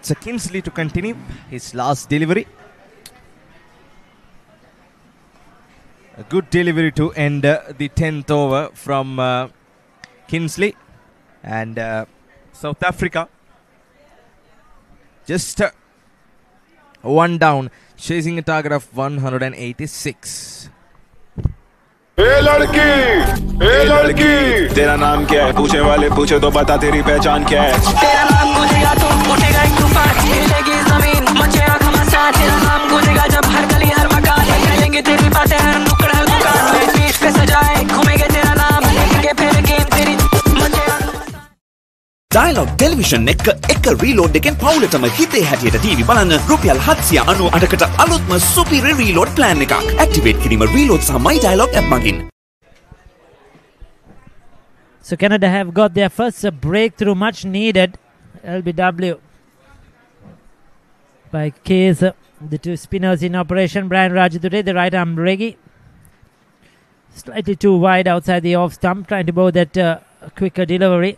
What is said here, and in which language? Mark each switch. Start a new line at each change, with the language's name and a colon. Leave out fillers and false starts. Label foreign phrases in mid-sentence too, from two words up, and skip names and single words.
English: It's a Kingsley to continue his last delivery. good delivery to end the 10th over from Kinsley. And South Africa just one down, chasing a target of 186.
Hindi: ए लड़की तेरा नाम क्या है पूछे वाले पूछे तो बता तेरी पहचान क्या है तेरा नाम गूंजेगा तो उठेगा एक तूफान हिलेगी जमीन मचेगा घमासान तेरा नाम गूंजेगा जब हर गली हर मकान करेंगे तेरी बातें हर नुक्कड़ हर दुकान में पीठ पे सजाए घूमेंगे तेरा नाम लेंगे फिर गेम तेरी
Sinhala: Dialog Television එක reload එකෙන් පවුලටම හිතේ හැටියට TV බලන්න රුපියල් 798කට අලුත්ම සුපිරි
English: reload plan
Sinhala: එකක්. Activate කිරීම reload සහ My Dialog app මගින්.
English: So Canada have got their first breakthrough, much needed. LBW by Case, the two spinners in operation. Brian Rajadure, the right arm Reggie, slightly too wide outside the off stump, trying to bowl that quicker delivery.